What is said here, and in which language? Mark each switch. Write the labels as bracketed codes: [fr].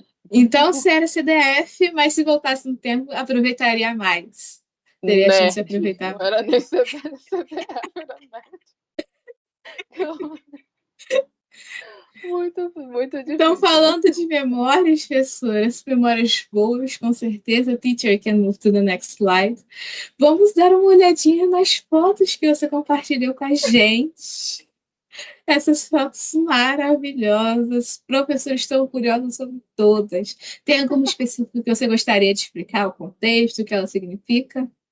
[pt] Então, você era CDF, mas se voltasse no tempo, aproveitaria mais. Teria a chance de aproveitar. Não era nem CDF, era nerd. Muito difícil. Então, falando de memórias, professoras, memórias boas, com certeza. [en] Teacher can move to the next slide. [pt] Vamos dar uma olhadinha nas fotos que você compartilhou com a gente. Essas fotos maravilhosas. Professores, estou curiosa sobre todas. Tem alguma específica que você gostaria de explicar o contexto, o que ela significa?